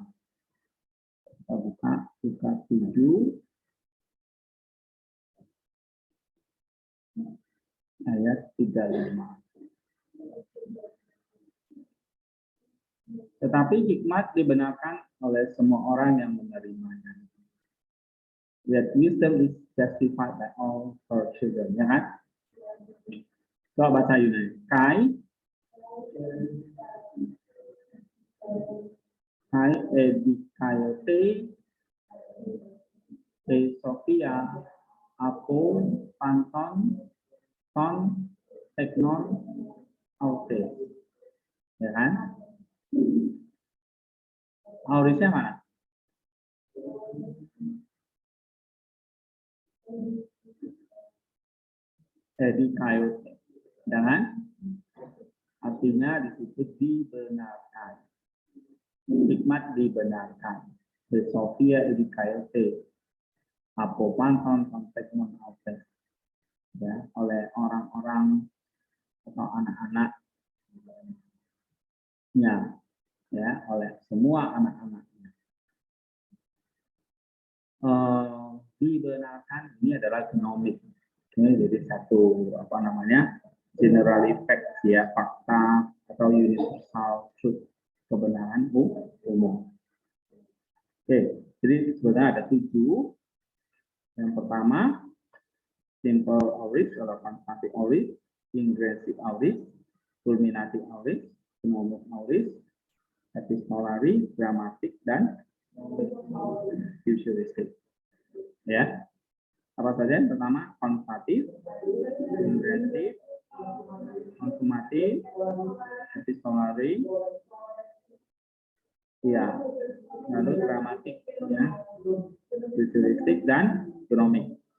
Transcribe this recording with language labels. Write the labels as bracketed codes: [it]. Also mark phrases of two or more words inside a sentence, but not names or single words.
[id] Kita buka Lukas 7 ayat 35. Tetapi hikmat dibenarkan oleh semua orang yang menerimanya. [en] That wisdom is justified by all her children, [id] ya kan? Coba baca Yunani. [el] Καὶ ἐδικαιώθη σοφία ἀπὸ πάντων τῶν τέκνων αὐτῆς, [id] ya kan? Aurisnya mana? Edikaiote, ya kan? Artinya disebut dibenarkan. Hikmat dibenarkan. [el] ἡ σοφία ἐδικαιώθη ἀπὸ πάντων τῶν τέκνων αὐτῆς, [id] ya, oleh orang-orang atau anak-anaknya, ya, oleh semua anak-anaknya. Dibenarkan ini adalah genomik. Ini jadi satu apa namanya, [en] general effect, [id] ya, fakta atau [en] universal truth, [id] kebenaran umum. Oke, jadi sebenarnya ada 7. Yang pertama, [en] simple aorist atau quantitative aorist, ingressive aorist, fulminative aorist, genomic aorist, epistolary, [id] gramatik, dan futuristic. Ya, apa saja? Yang pertama, [en] quantitative, ingressive, [id] konsumatif, epistolary, ya, lalu gramatik, ya, futuristik, dan genomic.